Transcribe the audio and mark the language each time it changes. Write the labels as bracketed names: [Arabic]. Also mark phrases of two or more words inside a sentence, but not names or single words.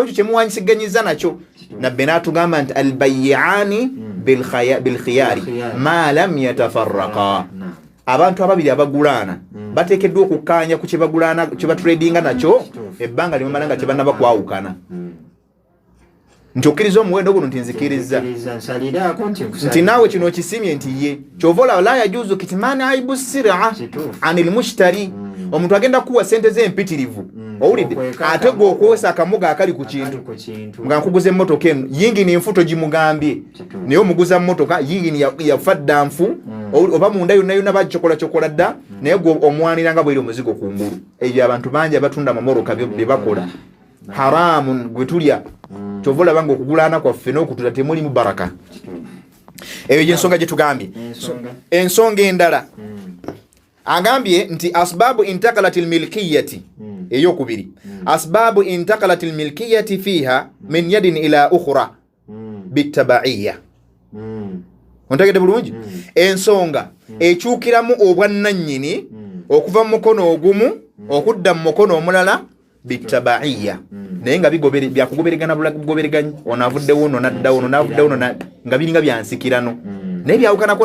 [Ganda] ekyo kyemuwaanyisiganyiza nakyo nabbe n'atugamba nti [Arabic] البيعان بالخيار ما لم يتفرقا [Ganda] abantu ababiri abagulaana bateekeddwa okukkaanya ku kyebagulaana kyebatradinga nakyo ebbanga limamala nga kyebannaba kwawukana nti okkiriza omuwendo guno nti nzikiriza nti naawe kino okisimye nti ye kyova olaba [Arabic] لا يجوز كتمان العيب سرا عن المشتري [Ganda] omuntu agenda kuwa sente ze empitirivu owulidde ate gwe okwosa akamuga akali ku kintu nga nkuguza emmotoka eno yingini enfuto gimugambye naye omuguza mmotoka yingini yafadda nfu oba munda yonna yonna bagicokola dda naye gwe omwanira nga bweri omuzigo ku ngulu ebyo abantu bangi abatunda mamoroka bye bakola haramu gwe tulya kyova olaba nga okugulaana kwaffe n'okutula temulimu baraka eyo gyensonga gye tugambye ensonga endala agambye nti [Arabic] أسباب انتقال الملكية [Ganda] eyokubiri [Arabic] أسباب انتقال الملكية فيها من يد إلى أخرى بالتبعية [Ganda] ontegedde bulungi ensonga ekyukiramu obwannannyini okuva mu mukono ogumu okudda mu mukono omulala bitabaiya naye nga byakugoberegana bugobereganyi ono avuddewo ono naddawo ono navuddewo ono nga biringa byansikirano naye byawukanako